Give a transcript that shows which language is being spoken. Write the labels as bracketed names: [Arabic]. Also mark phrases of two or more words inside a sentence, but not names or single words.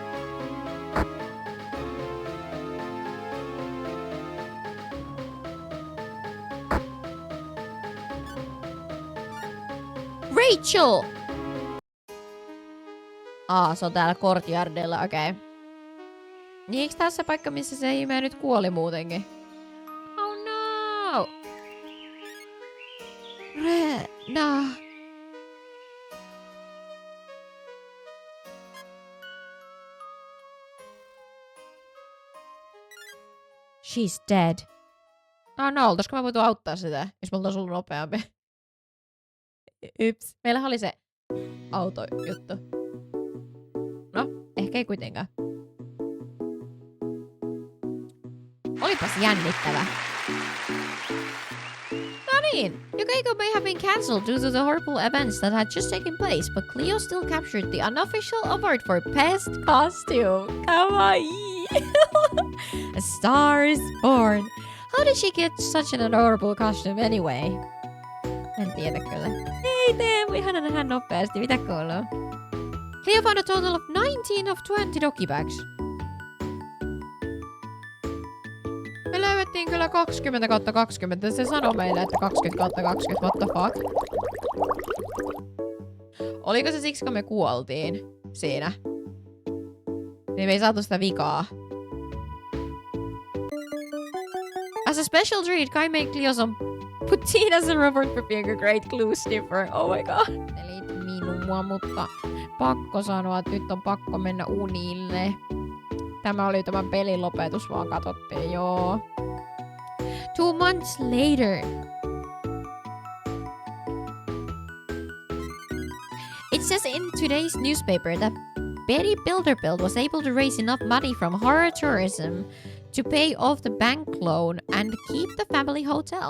[English] Rachel! [Finnish] Se on täällä Courtyardilla, okei. [English] Okay. [Finnish] Niin eiks tää se paikka, missä se Hime nyt kuoli muutenkin? [English] Oh no! Rena! She's dead. [Finnish] No, oltaisko mä voitu auttaa sitä, jos me oltais ollut nopeampi? Yps. Meillähän oli se autojuttu. No, ehkä ei kuitenkaan. Olipas jännittävä. No niin, [English] Keiko may have been cancelled due to the horrible events that had just taken place, but Cleo still captured the unofficial award for best costume. Kawaii! A star is born. How did she get such an adorable costume anyway? [Finnish] En tiedä kyllä. Ei Teemu, ihana nähdä nopeasti. Mitä kuuluu? [English] Cleo found a total of 19 of 20 doggy bags. [Finnish] Me löydettiin kyllä 20/20. Se sanoi meille, että 20/20. [English] What the fuck? [Finnish] Oliko se siksi, kun me kuoltiin siinä? Niin me ei saatu sitä vikaa. [English] As a special treat, Kai made Cleo some poutine as a reward for being a great clue sniffer. Oh my god. [Finnish] Eli minua, mutta pakko sanoa, että nyt on pakko mennä unille. Tämä oli tämän pelin lopetus, vaan katsottiin, joo. [English] 2 months later. It says in today's newspaper that Betty Bilderbilt was able to raise enough money from horror tourism to pay off the bank loan and keep the family hotel.